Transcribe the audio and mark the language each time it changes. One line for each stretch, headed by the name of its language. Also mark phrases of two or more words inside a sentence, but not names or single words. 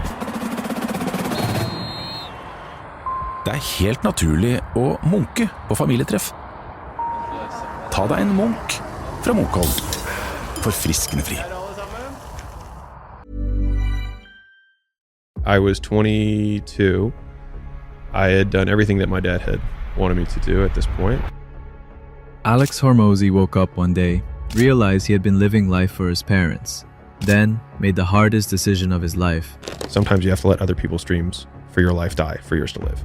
Norwegian: Det er helt naturlig å munke på familietreff. Ta deg en munk fra Munkholm. Forfriskende fri.
English: I was 22. I had done everything that my dad had wanted me to do at this point. Alex Hormozy woke up one day, realized he had been living life for his parents, then made the hardest decision of his life. Sometimes you have to let other people's dreams for your life die for yours to live.